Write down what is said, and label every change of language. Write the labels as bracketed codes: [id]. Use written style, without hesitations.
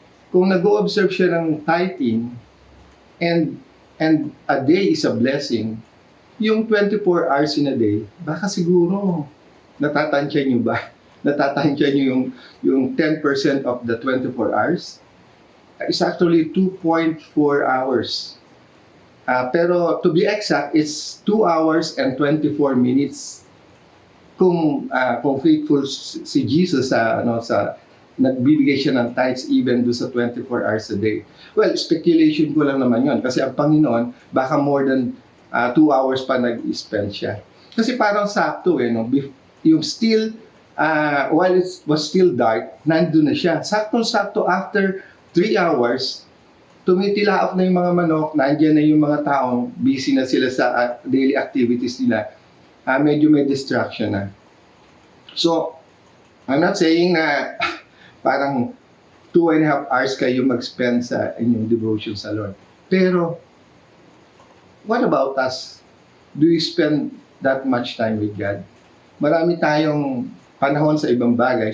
[tl] Kung nag-o-observe siya ng tithing, [en] and a day is a blessing, [tl] yung [en] 24 hours in a day, [tl] baka siguro natatansya nyo ba? Natatansya nyo yung [en] 10% of the 24 hours? It's actually 2.4 hours. Pero to be exact, it's 2 hours and 24 minutes. [tl] Kung faithful si Jesus sa nagbibigay siya ng tithes even do sa [en] 24 hours a day. [tl] Well, speculation ko lang naman yon kasi ang Panginoon baka [en] more than 2 hours [tl] pa nag-spend siya. Kasi parang sakto no? [en] Yung still, while it was still dark, [tl] nandun na siya. Sakto-sakto after 3 hours, tumitilaok na yung mga manok, nandiyan na yung mga tao, busy na sila sa daily activities nila. Medyo may distraction na. [en] So, I'm not saying [tl] na parang 2.5 hours kayo mag-spend sa inyong devotion sa Lord. [en] Pero, what about us? Do you spend that much time with God? [tl] Marami tayong panahon sa ibang bagay.